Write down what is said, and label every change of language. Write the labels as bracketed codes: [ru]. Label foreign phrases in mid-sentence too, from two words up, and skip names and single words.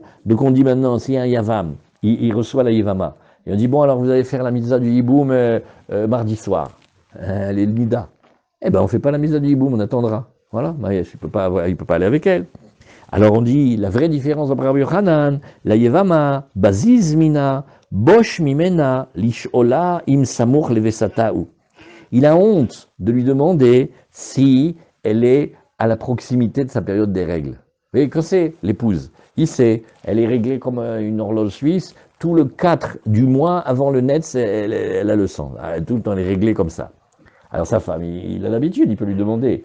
[fr] Donc on dit maintenant, s'il y a un Yavam, il reçoit la Yevama. Et on dit, bon, alors vous allez faire la mitzvah du Yiboum mardi soir. Elle est le Nida. Eh bien, on ne fait pas la mitzvah du Yiboum, on attendra. Voilà, il ne peut pas aller avec elle. Alors on dit, la vraie différence entre Rabbi Yochanan, [he] la יבמה בזיז מינה בוש ממנה לשאול אם סמוך לווסתה. [fr] Il a honte de lui demander si elle est à la proximité de sa période des règles. Vous voyez, quand c'est l'épouse, il sait, elle est réglée comme une horloge suisse, tout le 4 du mois avant le net, elle a le sang. Tout le temps, elle est réglée comme ça. Alors sa femme, il a l'habitude, il peut lui demander.